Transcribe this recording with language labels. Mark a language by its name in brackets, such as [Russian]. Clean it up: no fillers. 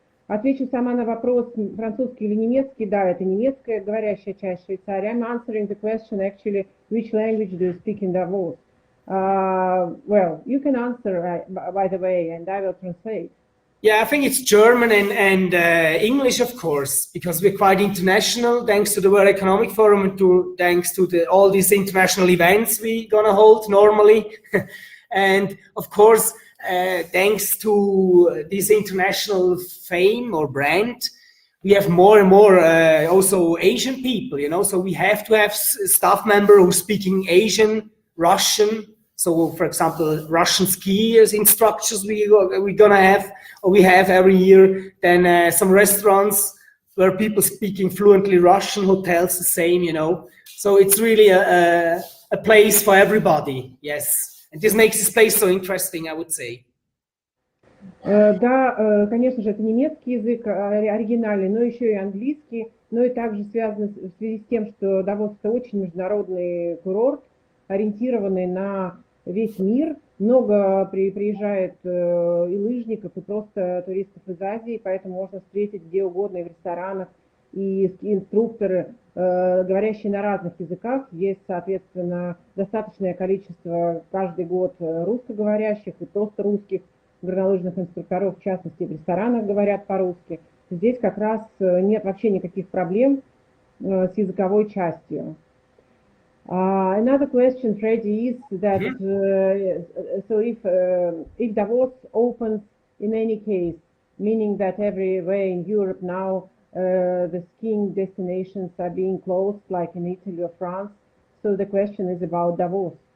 [Russian] Отвечу сама на вопрос, французский или немецкий. Да, это немецкая говорящая часть Швейцарии. [English] I'm answering the question actually, which language do you speak in Davos? Well, you can answer, by the way, and I will translate. Yeah, I think it's German and English, of course, because we're quite international, thanks to the World Economic Forum and thanks to all these international events we're going to hold normally. And, of course, thanks to this international fame or brand, we have more and more also Asian people, you know, so we have to have staff member who's speaking Asian, Russian. So, for example, Russian skiers instructors we're going to have, or we have every year. Then some restaurants where people speaking fluently Russian, hotels the same, you know. So it's really a place for everybody, yes. And this makes this place so interesting, I would say. [Russian] Да, конечно же, это немецкий язык оригинальный, но еще и английский, но и также связано в связи с тем, что Давос – это очень международный курорт, ориентированный на весь мир. Много приезжает и лыжников, и просто туристов из Азии, поэтому можно встретить где угодно, и в ресторанах, и инструкторы, говорящие на разных языках. Есть, соответственно, достаточное количество каждый год русскоговорящих и просто русских горнолыжных инструкторов, в частности, в ресторанах говорят по-русски. Здесь как раз нет вообще никаких проблем с языковой частью. [English] Another question, Freddie, is that so if Davos opens in any case, meaning that everywhere in Europe now the skiing destinations are being closed, like in Italy or France, so the question is about Davos.